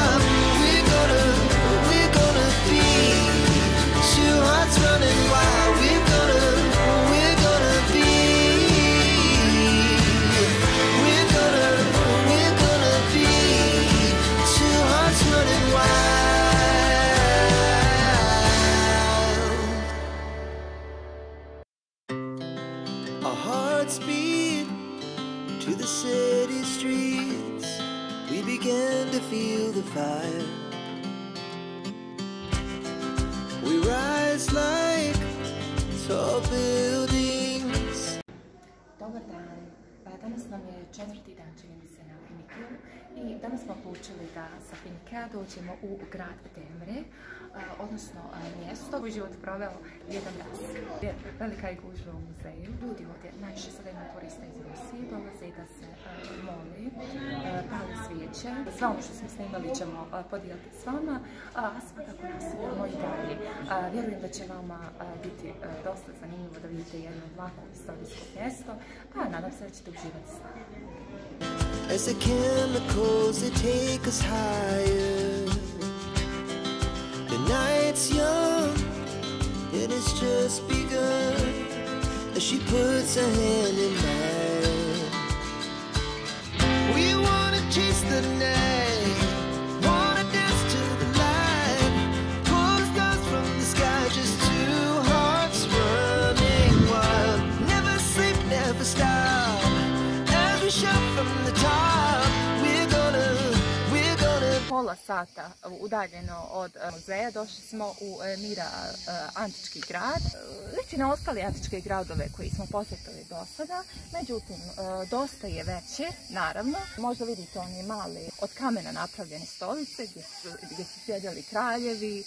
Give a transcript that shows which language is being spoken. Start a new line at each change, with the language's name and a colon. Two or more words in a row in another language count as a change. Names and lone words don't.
English: Running wild, we're gonna be two hearts running wild. Our hearts beat to the city streets. We began to feel the fire. We rise like tall buildings.
Bosnian: Dobar dan, danas nam je 4. dan, čini mi se, na Finikiju i danas smo odlučili da sa Finikija dođemo u grad Demre, odnosno mjesto koji život proveo jedan dan. Velika je gužva u muzeju. Ljudi ovdje, najviše sada ima turista iz Rusije, dolaze da se moli, pali svijeće. Sve ono što smo snimali ćemo podijeliti s vama, a svakako nastavljamo i dalje. Vjerujem da će vama biti dosta zanimljivo da vidite jedno ovako istorijsko mjesto, pa nadam se da ćete uživati s nama.
English: As the chemicals they take us higher, the night's young and it's just begun. As she puts her hand in mine, we wanna chase the night, wanna dance to the light, pull the stars from the sky, just 2 hearts running wild. Never sleep, never stop, as we shout from the top.
Bosnian: Pola sata udaljeno od muzeja došli smo u Mira antički grad. Liči na ostale antičke gradove koji smo posjetili do sada, međutim dosta je veće, naravno. Možda vidite one male od kamena napravljene stolice gdje su sjedjeli kraljevi.